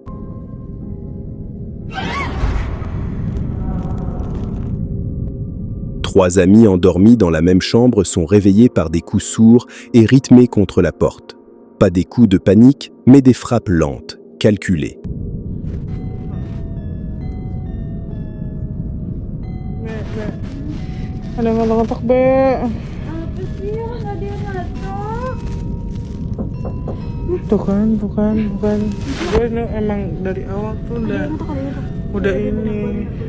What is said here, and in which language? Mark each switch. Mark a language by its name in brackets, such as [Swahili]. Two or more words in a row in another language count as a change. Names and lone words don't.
[French] Trois amis endormis dans la même chambre sont réveillés par des coups sourds et rythmés contre la porte. Pas des coups de panique, mais des frappes lentes, calculées. [Indonesian] Ada yang ngetok be. Apa sih yang ada yang ngetok? Tuh kan, bukan. Gue ini emang dari awal tuh udah ini.